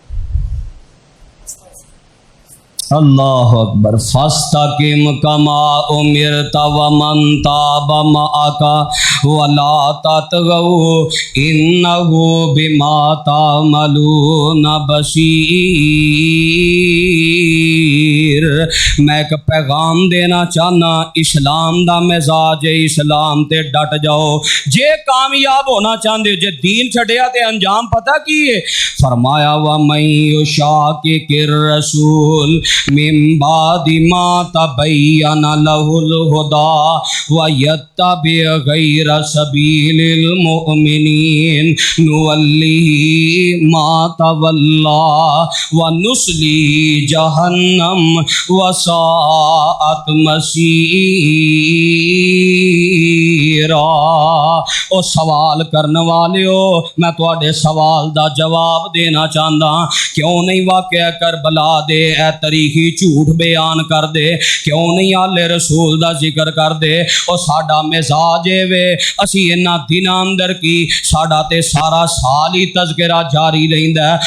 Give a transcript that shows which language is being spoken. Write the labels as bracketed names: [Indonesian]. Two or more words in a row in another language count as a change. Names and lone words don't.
[Arabic] الله أكبر. فاستقم كما أمرت ومن تاب معك ولا تطغوا إنه بما تعملون بصير. [Punjabi] میں ایک پیغام دینا چاہنا، اسلام دا مزاج ہے، اسلام تے ڈٹ جاؤ. جے کامیاب ہونا چاہتے، جے دین چھڈیا تے انجام پتا کی ہے? [Arabic] فرمایا ومن يشاقق الرسول من بعد ما تبين له الهدى ويتبع غير سبيل المؤمنين نوله ما تولى ونصله جهنم وساءت مصيرا. [Punjabi] او سوال کرنے والے ہو، میں تہاڈے سوال دا جواب دینا چاہتا. کیوں نہیں واقعہ کربلا دے اے تاریخی جھوٹ بیان کر دے? کیوں نہیں آلِ رسول دا ذکر کر دے؟ اور ساڈا مزاج وے، اسی انہاں دناں اندر کی ساڈا تے سارا سال ہی تذکرہ جاری رہندا ہے.